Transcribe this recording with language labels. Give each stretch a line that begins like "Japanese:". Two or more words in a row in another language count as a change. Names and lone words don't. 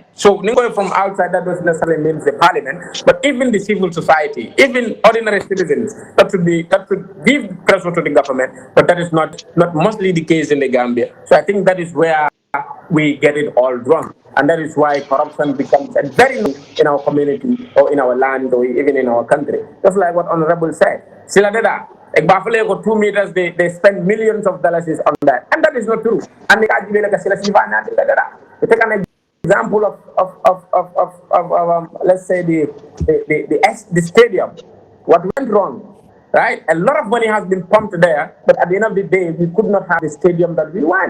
English: So from outside, that doesn't necessarily mean the parliament, but even the civil society, even ordinary citizens, that should give pressure to the government, but that is not mostly the case in the Gambia. So I think that is where we get it all wrong. And that is why corruption becomes a very in our community or in our land or even in our country. Just like what Honorable said.
Mandingo: Sila deda, ek bafale ko
English: 2 meters, they spend millions of dollars on that. And that is not true. And take an example of let's say the stadium. What went wrong? Right? A lot of money has been pumped there, but at the end of the day, we could not have the stadium that we want.